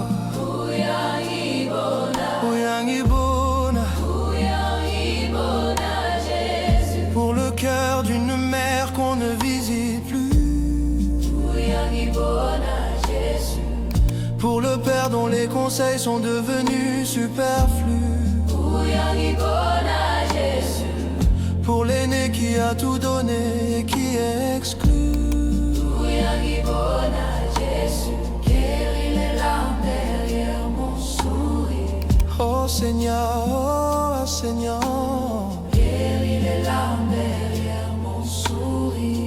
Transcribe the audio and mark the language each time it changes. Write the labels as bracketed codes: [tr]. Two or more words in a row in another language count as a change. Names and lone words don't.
[zu] Uyang Ibona, Uyang Ibona, Uyang Ibona, Jésus. [fr] pour le cœur d'une mère qu'on ne visite plus. [zu] Uyang Ibona, Jésus. [fr] Pour le père dont les conseils sont devenus superflus. [zu] Uyang Ibona, Jésus. [fr] Pour l'aîné qui a tout donné et qui est exclu. [zu] Uyang Ibona, Jésus. [fr] Guéris les larmes derrière mon sourire. Oh Seigneur, oh Seigneur, Guéris les larmes derrière mon sourire.